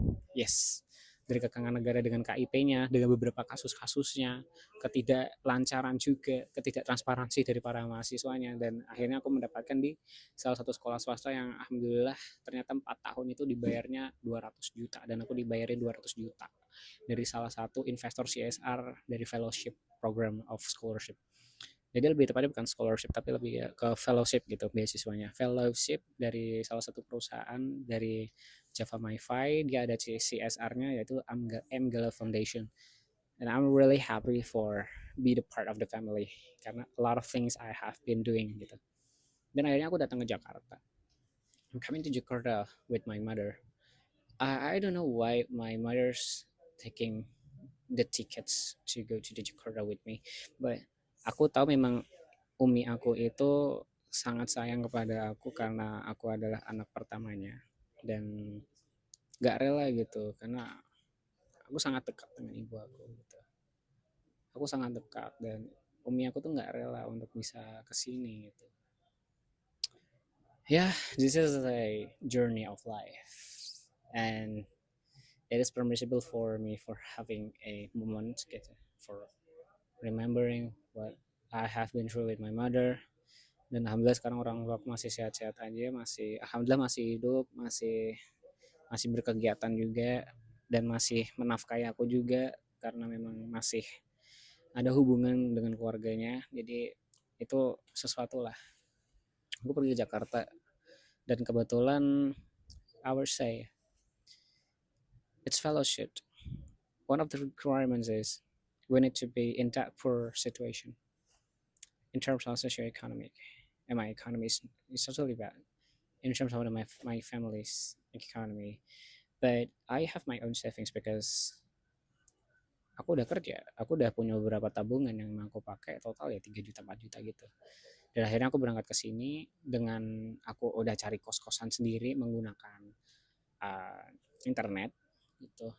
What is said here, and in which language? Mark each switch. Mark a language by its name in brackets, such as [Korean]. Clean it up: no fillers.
[Indonesian] Yes, dari kekangan negara dengan KIP-nya, dengan beberapa kasus-kasusnya, ketidaklancaran juga, ketidaktransparansi dari para mahasiswanya, dan akhirnya aku mendapatkan di salah satu sekolah swasta yang alhamdulillah ternyata 4 tahun itu dibayarnya 200 juta, dan aku dibayarin 200 juta dari salah satu investor CSR dari [English] fellowship program of scholarship. [Indonesian] Jadi lebih tepatnya bukan scholarship tapi lebih ya ke fellowship gitu beasiswanya. Fellowship dari salah satu perusahaan dari Java MiFi, dia ada CSR-nya yaitu Amgala Foundation. [English] And I'm really happy for be the part of the family karena a lot of things I have been doing gitu. [Indonesian] Dan akhirnya aku datang ke Jakarta. [English] I'm coming to Jakarta with my mother. I don't know why my mother's taking the tickets to go to the Jakarta with me. [Indonesian] But aku tahu memang umi aku itu sangat sayang kepada aku karena aku adalah anak pertamanya, dan gak rela gitu karena aku sangat dekat dengan ibu aku gitu. Aku sangat dekat dan umi aku tuh nggak rela untuk bisa kesini gitu. [English] Yeah, this is a journey of life, and it is permissible for me for having a moment gitu, for remembering what I have been through with my mother. [Indonesian] Dan alhamdulillah sekarang orang tua aku masih sehat-sehat aja, masih alhamdulillah masih hidup, masih masih berkegiatan juga, dan masih menafkahi aku juga karena memang masih ada hubungan dengan keluarganya. Jadi itu sesuatu lah. Aku pergi ke Jakarta dan kebetulan [English] I would say it's fellowship. One of the requirements is we need to be in that poor situation in terms of socioeconomic, and my economy is totally bad in terms of my family's economy. But I have my own savings [Indonesian] because aku udah kerja, aku udah punya beberapa tabungan yang aku pakai total ya 3 juta 4 juta gitu. Dan akhirnya aku berangkat ke sini dengan aku udah cari kos-kosan sendiri menggunakan uh, internet gitu.